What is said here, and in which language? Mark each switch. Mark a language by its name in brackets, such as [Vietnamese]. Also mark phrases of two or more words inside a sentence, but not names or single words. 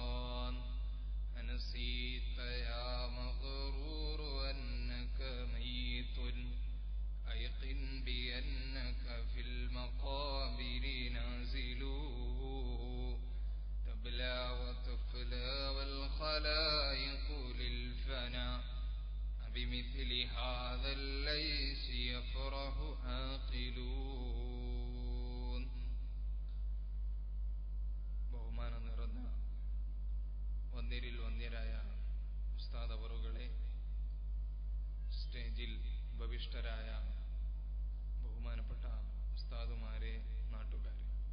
[Arabic] أنسيت يا مغرور أنك ميت أيقن بأنك في المقابر نازل. تبلى وتفلى والخلائق للفناء بمثل هذا الليس يفرح عاقلون. [Malayalam] ബഹുമാനം നിറഞ്ഞ വന്യരിൽ വന്യരായ ഉസ്താദ് അവറുകളെ, സ്റ്റേജിൽ ഉപവിഷ്ടരായ ബഹുമാനപ്പെട്ട ഉസ്താദുമാരെ, നാട്ടുകാരെ,